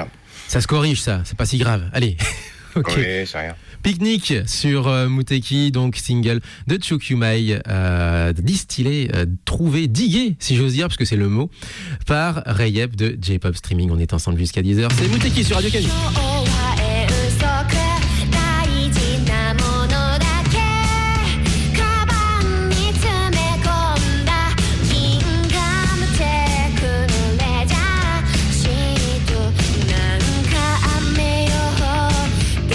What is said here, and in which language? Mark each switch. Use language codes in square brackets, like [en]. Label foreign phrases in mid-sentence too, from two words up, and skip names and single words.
[fr] Ça se corrige, ça, c'est pas si grave. Allez. Ok. Oui, c'est rien. Picnic sur Muteki, donc single de Chokyumai, distillé, trouvé, digué, si j'ose dire, parce que c'est le mot, par Rayep de J-Pop Streaming. On est ensemble jusqu'à 10h. C'est Muteki sur Radio Kanye. [ja] 大事なものだけカバンに詰め込んだギンガムチェックのレジャーシートなんか雨予報で